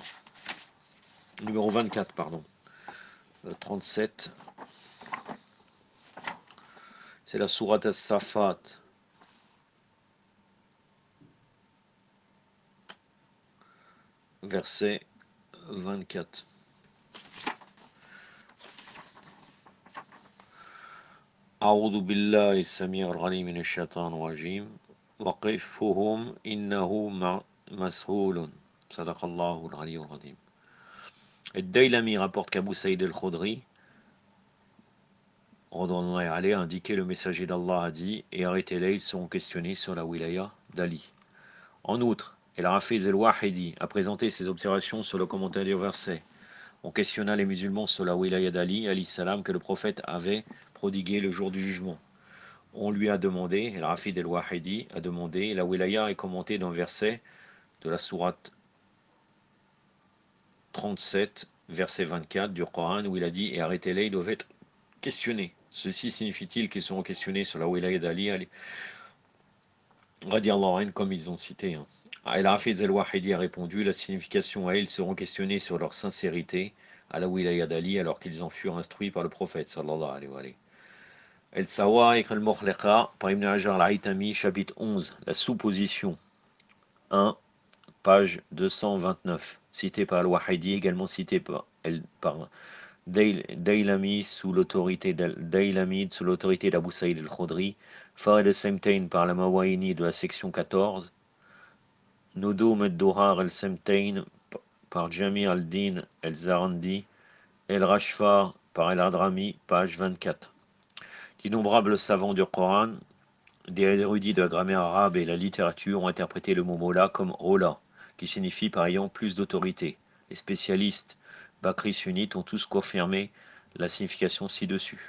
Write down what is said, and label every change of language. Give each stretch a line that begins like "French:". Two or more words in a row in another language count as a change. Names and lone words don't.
French: Numéro 24, pardon. 37. C'est la sourate as-Safat. Verset 24.
Arabic: أعوذ بالله السميع العليم من الشيطان الرجيم وقفهم إنه مسهول صدق الله العلي العظيم.
French: Ad-Daylami rapporte qu'Abu Saïd al-Khudri a indiqué: le messager d'Allah a dit: et arrêtez-les, ils seront questionnés sur la wilaya d'Ali. En outre, El-Hafiz el-Wahidi a présenté ses observations sur le commentaire du verset. On questionna les musulmans sur la wilaya d'Ali,
Arabic: عليه السلام,
French: que le prophète avait prodigué le jour du jugement. On lui a demandé, El-Hafiz el-Wahidi a demandé, la wilaya est commentée dans le verset de la sourate 37, verset 24 du Coran, où il a dit: et arrêtez-les, ils doivent être questionnés. Ceci signifie-t-il qu'ils seront questionnés sur la wilaya d'Ali,
Arabic: رضي الله عنه,
French: comme ils ont cité. El-Hafiz el-Wahidi a répondu: la signification à ils seront questionnés sur leur sincérité à la wilaya d'Ali alors qu'ils en furent instruits par le prophète
Arabic: صلى الله عليه وسلم.
French: El-Sawa'iq al-Mukhliqa par Ibn Hajar al-Haytami, chapitre 11, la sous-position 1, page 229, cité par Al-Wahidi, également cité par Daylami sous l'autorité d'Abu Saïd al-Khudri, Farid al-Samtain par la Mawaini de la section 14, Nudum al-Durar al-Samtain par Jami al-Din al-Zarandi, El-Rashfar par El-Adrami, page 24. D'innombrables savants du Coran, des érudits de la grammaire arabe et la littérature ont interprété le mot Mola comme Ola, qui signifie par ayant plus d'autorité. Les spécialistes bakri sunnites ont tous confirmé la signification ci-dessus.